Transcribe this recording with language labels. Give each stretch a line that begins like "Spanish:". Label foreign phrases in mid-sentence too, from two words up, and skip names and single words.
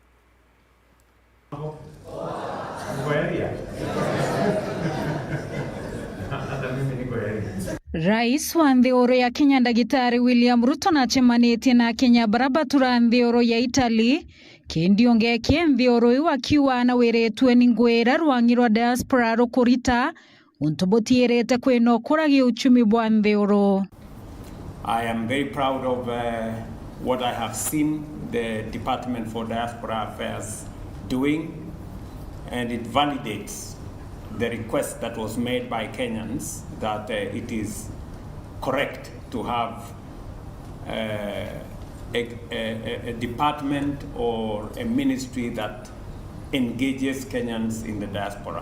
Meru: Rais wa Nthioro ya Kenya Ndagitari William Ruto na chemanetie na Kenya barabatura Nthioro ya Italy kindionge Nthioro iwa kiwa na weretwe ni ngwera rwangirwa diaspora rukurita untobotierete kweno kuragi uchumi bwa Nthioro.
English: I am very proud of what I have seen the Department for Diaspora Affairs doing, and it validates the request that was made by Kenyans that it is correct to have a department or a ministry that engages Kenyans in the diaspora.